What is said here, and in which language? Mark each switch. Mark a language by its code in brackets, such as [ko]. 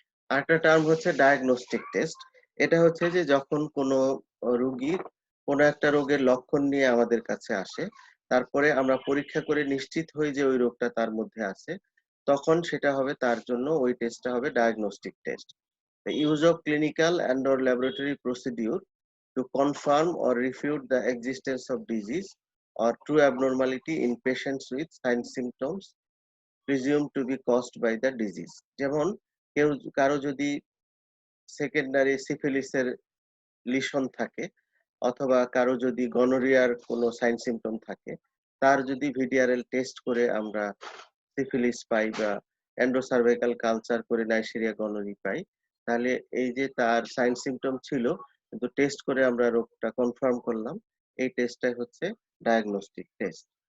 [bn] আরেকটা টার্ম হচ্ছে diagnostic test. এটা হচ্ছে যে যখন কোনো রোগীর কোনো একটা রোগের লক্ষণ নিয়ে আমাদের কাছে আসে, তারপরে আমরা পরীক্ষা করে নিশ্চিত হই যে ওই রোগটা তার মধ্যে আছে, তখন সেটা হবে তার জন্য ওই টেস্টটা হবে diagnostic test. [en] The use of clinical and or laboratory procedure to confirm or refute the existence of disease or true abnormality in patients with signs symptoms presumed to be caused by the disease. [bn] যেমন কারো যদি secondary সিফিলিসের lesion থাকে, অথবা কারো যদি গনোরিয়ার কোনো sign symptom থাকে, তার যদি ভিডিআরএল টেস্ট করে আমরা সিফিলিস পাই বা এন্ডোসার্ভাইকাল কালচার করে নাইজেরিয়া গনোরি পাই, তাহলে এই যে তার সাইন সিম্পটম ছিল কিন্তু টেস্ট করে আমরা রোগটা কনফার্ম করলাম, এই টেস্টটাই হচ্ছে ডায়াগনস্টিক টেস্ট।